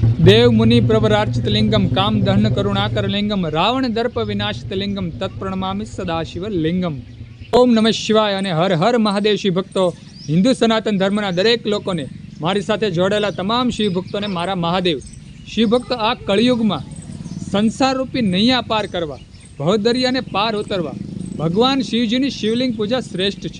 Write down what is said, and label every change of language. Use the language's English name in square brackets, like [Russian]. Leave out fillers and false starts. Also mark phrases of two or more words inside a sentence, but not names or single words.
[Sanskrit] देव मुनि प्रवरार्चित लिंगम काम दहन करुणाकर लिंगम रावण दर्प विनाशित लिंगम तत्प्रणमामि सदाशिव लिंगम। ओम नमः शिवाय [Gujarati] અને હર હર મહાદેવ શિવ ભક્તો। હિન્દુ સનાતન ધર્મના દરેક લોકોને, મારી સાથે જોડાયેલા તમામ શિવ ભક્તોને મારા મહાદેવ। શિવ ભક્તો, આ કળિયુગમાં સંસારરૂપી નૈયા પાર કરવા, ભવદરિયાને પાર ઉતરવા ભગવાન શિવજીની શિવલિંગ પૂજા શ્રેષ્ઠ છે।